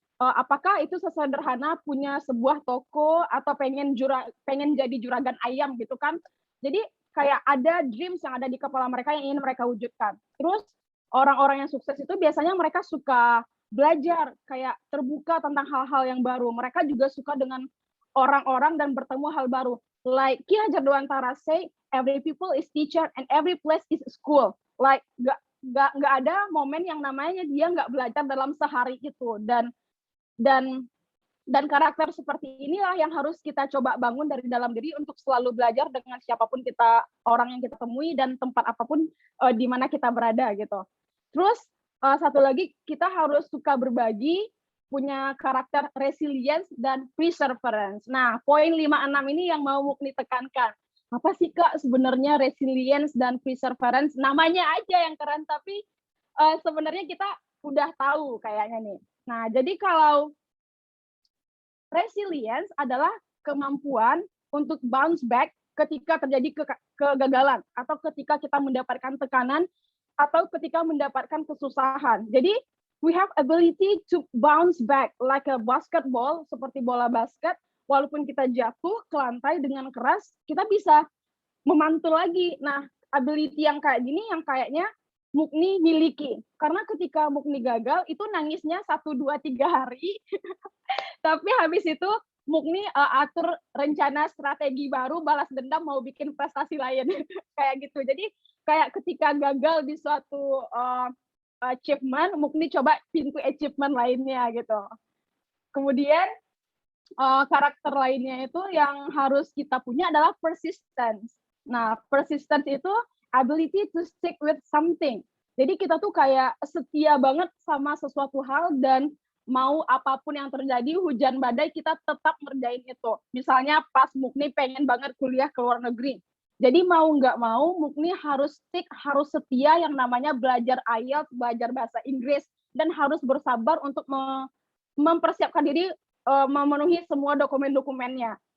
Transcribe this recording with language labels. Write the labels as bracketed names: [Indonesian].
[Indonesian] Apakah itu sesederhana punya sebuah toko atau pengen jadi juragan ayam gitu kan? Jadi kayak ada dreams yang ada di kepala mereka yang ingin mereka wujudkan. Terus orang-orang yang sukses itu biasanya mereka suka belajar, kayak terbuka tentang hal-hal yang baru. Mereka juga suka dengan orang-orang dan bertemu hal baru. [English] Like Ki Hajar Dewantara say, every people is teacher and every place is school. [Indonesian] Like nggak ada momen yang namanya dia nggak belajar dalam sehari itu. Dan karakter seperti inilah yang harus kita coba bangun dari dalam diri untuk selalu belajar dengan siapapun orang yang kita temui dan tempat apapun di mana kita berada gitu. Terus satu lagi kita harus suka berbagi, punya karakter resilience dan perseverance. Nah, poin 5-6 ini yang mau Mukni tekankan. Apa sih Kak sebenarnya resilience dan perseverance? Namanya aja yang keren, tapi sebenarnya kita udah tahu kayaknya nih. Nah, jadi kalau resilience adalah kemampuan untuk bounce back ketika terjadi kegagalan atau ketika kita mendapatkan tekanan atau ketika mendapatkan kesusahan. Jadi [English] we have ability to bounce back like a basketball, [Indonesian] seperti bola basket. Walaupun kita jatuh ke lantai dengan keras, kita bisa memantul lagi. Nah, ability yang kayak gini yang kayaknya Mukni miliki. Karena ketika Mukni gagal, itu nangisnya 1, 2, 3 hari. Tapi habis itu Mukni atur rencana strategi baru, balas dendam, mau bikin prestasi lain. Kayak gitu. Jadi kayak ketika gagal di suatu achievement, Mukni coba pintu achievement lainnya gitu. Kemudian karakter lainnya itu yang harus kita punya adalah persistence. Nah, [English] persistence [Indonesian] itu [English] ability to stick with something. [Indonesian] Jadi kita tuh kayak setia banget sama sesuatu hal dan mau apapun yang terjadi, hujan badai, kita tetap ngerjain itu. Misalnya pas Mukni pengen banget kuliah ke luar negeri. Jadi mau nggak mau, Mukni harus stick, harus setia yang namanya belajar IELTS, belajar bahasa Inggris, dan harus bersabar untuk mempersiapkan diri memenuhi semua dokumen-dokumennya.